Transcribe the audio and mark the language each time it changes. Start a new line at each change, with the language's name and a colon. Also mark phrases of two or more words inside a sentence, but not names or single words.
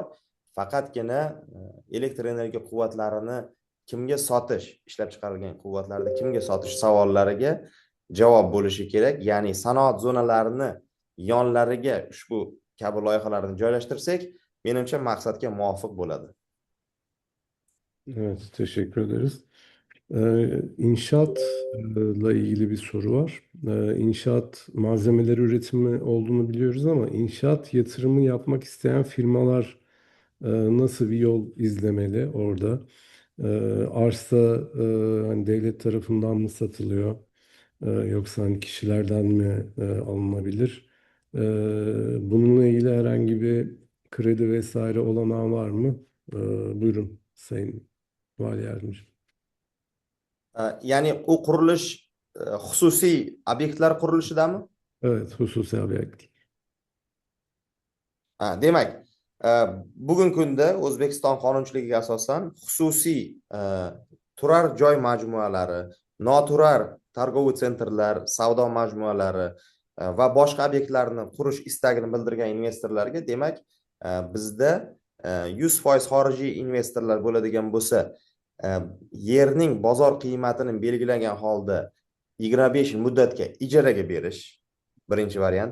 Uzbek: Faqatgina elektr energiya quvvatlarini kimga sotish, ishlab chiqarilgan quvvatlarni kimga sotish savollariga javob bo'lishi kerak. Ya'ni sanoat zonalarini yonlariga ushbu kabi loyihalarni joylashtirsak, menimcha maqsadga muvofiq bo'ladi.
Turkish: Evet, teşekkür ederiz. İnşaatla ilgili bir soru var. İnşaat malzemeleri üretimi olduğunu biliyoruz ama inşaat yatırımı yapmak isteyen firmalar nasıl bir yol izlemeli orada? Arsa hani devlet tarafından mı satılıyor? Yoksa hani kişilerden mi alınabilir? Bununla ilgili herhangi bir kredi vesaire olanağı var mı? Buyurun Sayın Vali Yardımcı.
Uzbek: Ya'ni u qurilish xususiy obyektlar qurilishidami?
Turkish: Evet, hususi obyektlar.
Uzbek: Demak, bugungi kunda O'zbekiston qonunchiligiga asosan xususiy turar joy majmualari, noturar targoviy sentrlar, savdo majmualari va boshqa obyektlarni qurish istagini bildirgan investorlarga, demak, bizda 100% xorijiy investorlar bo'ladigan bo'lsa, yerning bozor qiymatini belgilagan holda 25 yil muddatga ijaraga berish birinchi variant.